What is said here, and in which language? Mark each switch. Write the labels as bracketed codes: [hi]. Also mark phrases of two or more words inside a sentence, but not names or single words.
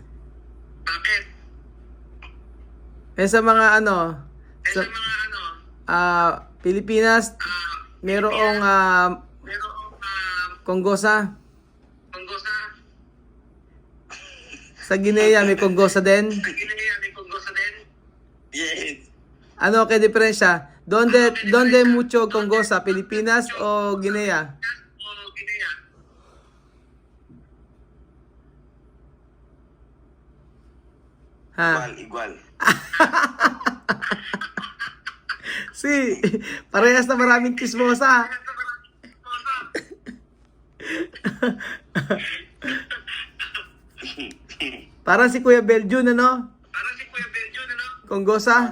[tl] Sa mga Pilipinas, merong Konggosa. Sa Guinea may Konggosa din. Yes. Ano kay diferensya? [es] Donde mucho Konggosa, Pilipinas o Guinea? Igual. [tl] Parehas na maraming chismosa. Parang si Kuya Beljun, ano? Konggosa?